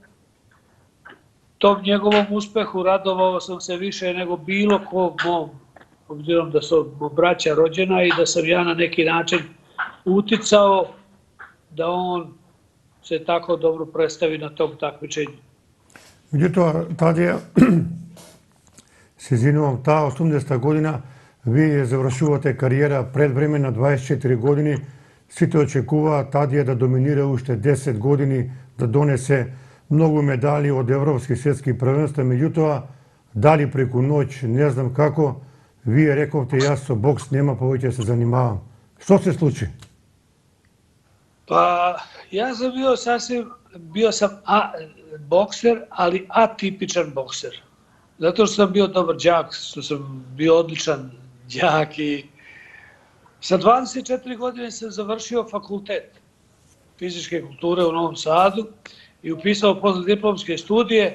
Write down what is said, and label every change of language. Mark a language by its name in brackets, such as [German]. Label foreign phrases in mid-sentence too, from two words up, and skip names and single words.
[Serbian] Tom njegovom uspehu radovao sam se više nego bilo ko mom, obzirom da su braća rođena i da sam ja na neki način uticao da on se tako dobro predstavi na tom takmičenju. Međutim, tad je, se izvinjavam, ta 80. [Macedonian] godina, vi završувате кариера пред време на 24 години, сите очекува Тадија да доминира уште 10 години, да донесе многу медали од европски светски првенства, меѓутоа, дали преку ноќ, не знам како, вие рековте јас со бокс нема повеќе се занимавам. Што се случи? [Serbian] Pa ja sam bio sam bokser, ali atipičan bokser. Zato što sam bio dobar đak, što sam bio odličan đak i sa 24 godine sam završio fakultet fizičke kulture u Novom Sadu i upisao postdiplomske studije.